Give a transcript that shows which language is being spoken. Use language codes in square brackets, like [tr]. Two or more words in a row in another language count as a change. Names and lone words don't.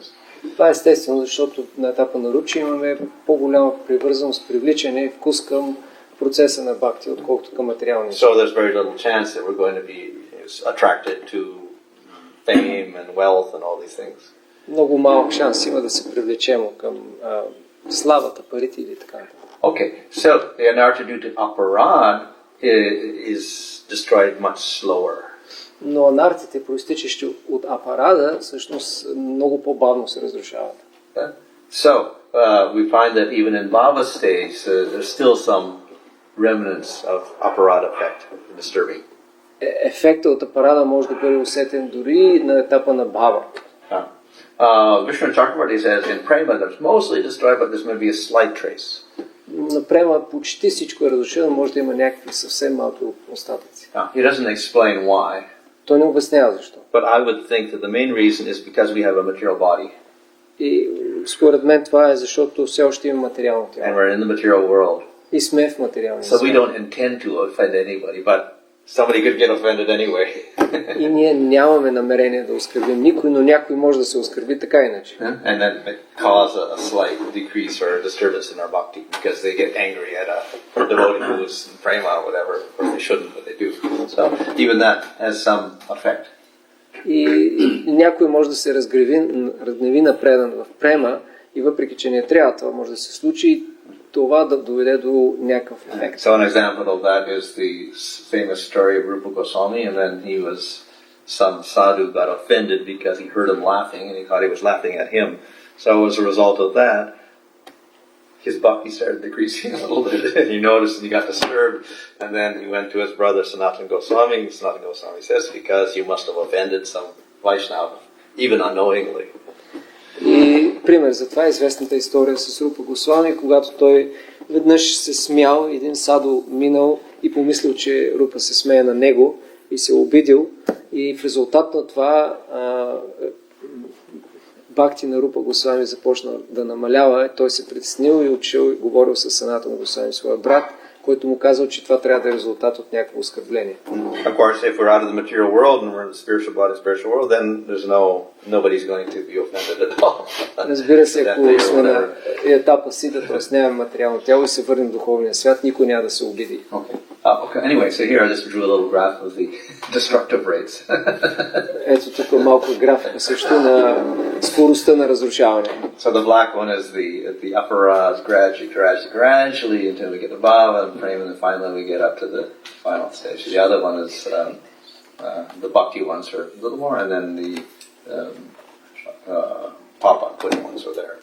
[bg] Това е естествено, защото на етапа на ручи имаме по-голяма привързаност, привличане и вкус към процеса на бхакти, отколкото към материалния. [en] So there's very little chance that we're going to be attracted to fame and wealth and all these things. [bg] Много малък шанс има да се привлечем към славата, парите или така. [en] Okay, so the anartha due to aparad is destroyed much slower. [bg] Но анартите, проистичащи от апарада, всъщност много по-бавно се разрушават. [en] So we find that even in bhava stage, there's still some remnants of aparad effect disturbing. [bg] Ефектът от апарада може да бъде усетен дори на етапа на бхава. [en] Vishnu Chakravarti says in prema there's mostly destroyed, but there's going to be a slight trace. [bg] На према почти всичко е разрушено, може да има някакви съвсем малки остатъци. [en] He doesn't explain why. [bg] Той не обяснява защо. [en] But I would think that the main reason is because we have a material body. [bg] И според мен това е защото все още има материално тяло. [en] And we're in the material world. [bg] И сме в материалния [en] So we [bg] свят. [en] don't intend to offend anybody, but somebody could get offended anyway. [bg] И ние нямаме намерение да оскърбим никой, но някой може да се оскърби така иначе. [en] And then it cause a slight decrease or a disturbance in our bhakti because they get angry at a devotee who's in prema or whatever. Of course they shouldn't, but they do. So even that has some effect. [bg] И някой може да се разгневи на предан в према и въпреки, че не трябва, това може да се случи, това да доведе до някакъв ефект. [en] So an example of that is the famous story of Rupa Goswami, and then some sadhu got offended because he heard him laughing and he thought he was laughing at him. So as a result of that, his bhakti started decreasing a little bit. And he noticed and he got disturbed, and then he went to his brother Sanatana Goswami. Sanatana Goswami says, because you must have offended some Vaishnava, even unknowingly. [bg] И пример за това е известната история с Рупа Госвами, когато той веднъж се смял, един саду минал и помислил, че Рупа се смее на него и се обидил, и в резултат на това бхакти на Рупа Госвами започна да намалява, той се притеснил и отшел и говорил с Санатана Госвами, своя брат, който му казал, че това трябва да е резултат от някакво оскърбление. [en] Of course, if we're out of the material world and we're in the spiritual body, spiritual world, then nobody's going to be offended at all. [bg] Разбира се, ако сме на етапа сита, т.е. нямаме материално тяло и се върнем в духовния свят, никой няма да се обиди. [en] Okay. Anyway, so here I just drew a little graph of the destructive rates. [bg] Ето тук малко графика също на скоростта на разрушаване. [en] So the black one is the upper gradually until we get to bhava and prema, and finally we get up to the final stage. The other one is the bhakti ones are a little more, and then the papa putting ones are there.